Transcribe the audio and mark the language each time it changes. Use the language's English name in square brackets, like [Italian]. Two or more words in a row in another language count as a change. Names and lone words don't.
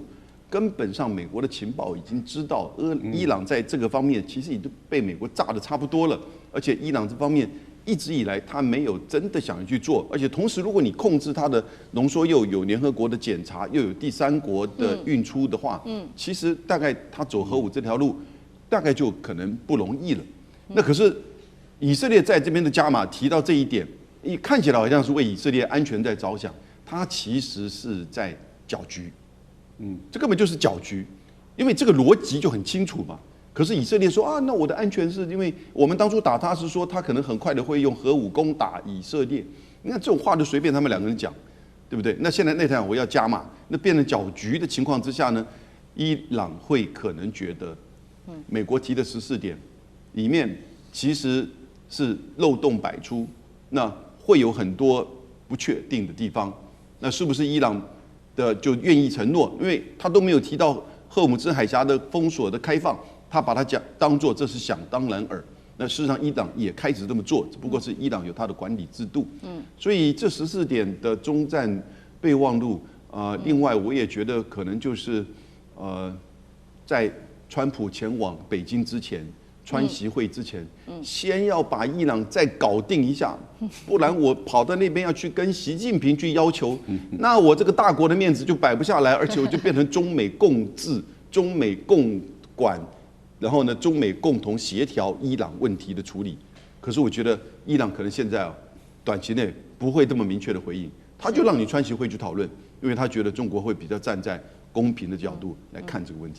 [Chinese] 根本上，美國的情報已經知道，伊朗在這個方面其實已經被美國炸得差不多了。而且伊朗這方面一直以來他沒有真的想去做，而且同時，如果你控制它的濃縮鈾有聯合國的檢查，又有第三國的運出的話，其實大概他走核武這條路，大概就可能不容易了。那可是以色列在這邊的加碼提到這一點，看起來好像是為以色列安全在着想，他其實是在攪局。這根本就是攪局，因為這個邏輯就很清楚嘛。可是以色列說啊，那我的安全是因為我們當初打他是說他可能很快的會用核武攻打以色列，你看這種話就隨便他們兩個人講，對不對？那現在內塔尼亞胡要加碼，那變成攪局的情況之下呢，伊朗會可能覺得，美國提的14點裡面其實是漏洞百出，那會有很多不確定的地方，那是不是伊朗的就願意承諾，因為他都沒有提到荷爾姆茲海峽的封鎖的開放，他把它當作這是想當然耳。那事實上，伊朗也開始這麼做，只不過是伊朗有它的管理制度。所以這14點的終戰備忘錄，另外我也覺得可能就是在川普前往北京之前。川習會之前，先要把伊朗再搞定一下，不然我跑到那邊要去跟習近平去要求，那我這個大國的面子就擺不下來，而且我就變成中美共治、中美共管，然後呢，中美共同協調伊朗問題的處理。可是我覺得伊朗可能現在短期內不會這麼明確的回應，他就讓你川習會去討論，因為他覺得中國會比較站在公平的角度來看這個問題。